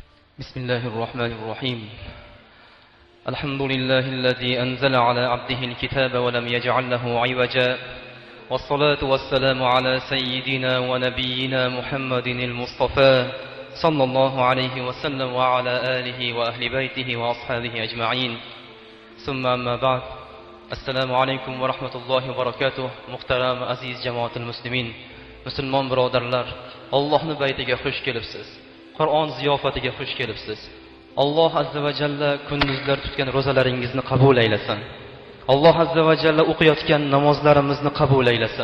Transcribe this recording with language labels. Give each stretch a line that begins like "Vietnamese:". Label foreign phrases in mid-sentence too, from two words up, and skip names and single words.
Arabic: بسم الله الرحمن الرحيم الحمد لله الذي أنزل على عبده الكتاب ولم يجعل له عوجا والصلاة والسلام على سيدنا ونبينا محمد المصطفى صلى الله عليه وسلم وعلى آله وأهل بيته وأصحابه أجمعين ثم أما بعد السلام عليكم ورحمة الله وبركاته.
Uzbek: Muhtaram aziz
Arabic: جماعة المسلمين,
Uzbek: musulmon birodarlar, Allohning baytiga xush kelibsiz. Qur'on ziyofatiga xush kelibsiz. Alloh
Arabic: عز وجل
Uzbek: kunduzlar tutgan rozalaringizni qabul aylasin. Alloh
Arabic: عز وجل
Uzbek: o'qiyotgan namozlarimizni qabul aylasin.